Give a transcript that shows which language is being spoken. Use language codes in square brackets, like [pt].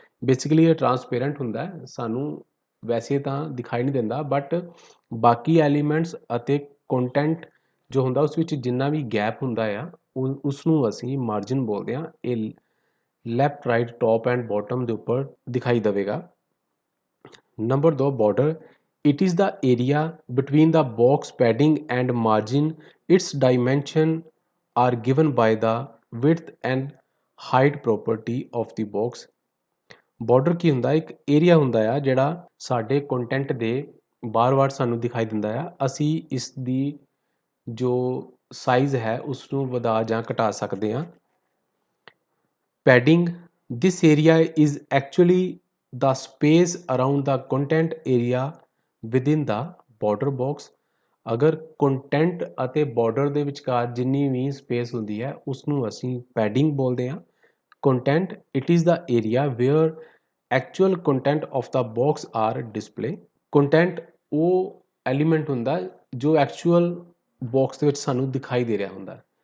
[pa] Basically ਇਹ transparent ਹੁੰਦਾ ਹੈ, ਸਾਨੂੰ ਵੈਸੇ ਤਾਂ ਦਿਖਾਈ ਨਹੀਂ ਦਿੰਦਾ ਬਟ ਬਾਕੀ ਐਲੀਮੈਂਟਸ ਅਤੇ ਕੰਟੈਂਟ ਜੋ ਹੁੰਦਾ ਉਸ ਵਿੱਚ ਜਿੰਨਾ ਵੀ ਗੈਪ ਹੁੰਦਾ ਆ ਉਸ ਨੂੰ ਅਸੀਂ ਮਾਰਜਨ ਬੋਲਦੇ ਹਾਂ। ਇਹ left, right, top end bottom ਦੇ ਉੱਪਰ ਦਿਖਾਈ ਦੇਵੇਗਾ। [en] Number 2 border, it is the area between the box padding and margin। its dimension are given by the width and height property of the box। [pa] Border ਕੀ ਹੁੰਦਾ? ਇੱਕ area ਹੁੰਦਾ ਆ ਜਿਹੜਾ ਸਾਡੇ ਕੰਟੈਂਟ ਦੇ ਬਾਰ-ਬਾਰ ਸਾਨੂੰ ਦਿਖਾਈ ਦਿੰਦਾ ਆ। ਅਸੀਂ ਇਸ ਦੀ ਜੋ ਸਾਈਜ਼ ਹੈ ਉਸ ਨੂੰ ਵਧਾ ਜਾਂ ਘਟਾ ਸਕਦੇ ਹਾਂ। [en] Padding, this area is actually the space around the content area within the border box। [pa] ਅਗਰ ਕੰਟੈਂਟ ਅਤੇ ਬਾਰਡਰ ਦੇ ਵਿਚਕਾਰ ਜਿੰਨੀ ਵੀ ਸਪੇਸ ਹੁੰਦੀ ਹੈ ਉਸ ਨੂੰ ਅਸੀਂ ਪੈਡਿੰਗ ਬੋਲਦੇ ਹਾਂ। [en] Content, it is the area where actual content of the box are display। [pa] Content ਉਹ ਐਲੀਮੈਂਟ ਹੁੰਦਾ ਜੋ ਐਕਚੁਅਲ ਬਾਕਸ ਦੇ ਵਿੱਚ ਸਾਨੂੰ ਦਿਖਾਈ ਦੇ ਰਿਹਾ ਹੁੰਦਾ।